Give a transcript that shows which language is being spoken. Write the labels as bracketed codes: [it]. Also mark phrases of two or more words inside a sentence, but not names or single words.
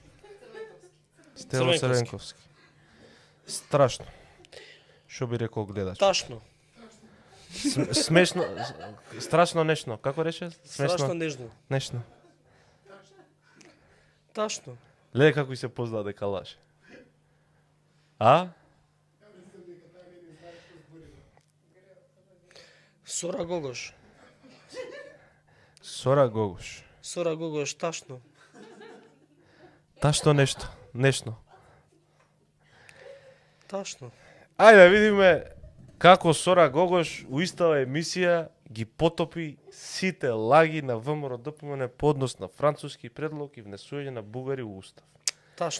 [mk] Стево Црвенковски. Страшно. Што би рекол гледач? Ташно. Смешно, страшно нешно. Како рече? Страшно нежно. Нешно. Ташно. Леле како и се позна дека лаже. А? Сора Гогош. Сора Гогош. Сора Гогош, ташно. Ташто нешто. Нешно. Ташно. Ајде да видиме како Сора Гогош у истава емисија ги потопи сите лаги на ВМРО ДПМН по однос на француски предлог и внесување на бугари у устав. Ташно.